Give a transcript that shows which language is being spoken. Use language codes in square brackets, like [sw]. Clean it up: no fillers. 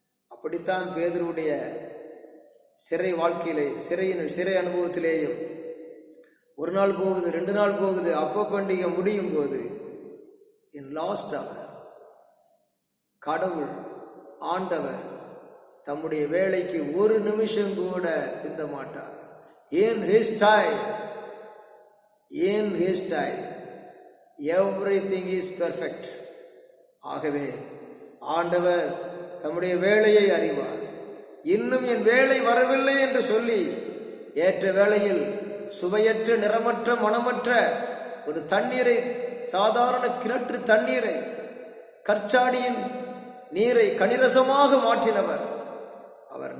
[ta] அப்படித்தான் பேதுருவுடைய சிறை வாழ்க்கையிலே, சிறை அனுபவத்திலேயும் ஒரு நாள் போகுது, 2 நாள் போகுது, அப்ப பண்டிகை முடியும் போது என் லாஸ்ட் அவர் கடவுள் ஆண்டவர் தம்முடைய வேலைக்கு ஒரு நிமிஷம் கூட பிந்த மாட்டார். [en] ஏன் his time, ஏன் his time, everything is perfect. [ta] ஆகவே ஆண்டவர் தம்முடைய வேலையை அறிவார். இன்னும் என் வேலை வரவில்லை என்று சொல்லி ஏற்ற வேளையில் சுவையற்ற, நிறமற்ற, மனமற்ற ஒரு தண்ணீரை, சாதாரண கிணற்று தண்ணீரை, கற்சாடியின் நீரை கனிரசமாக மாற்றினவர் அவர்.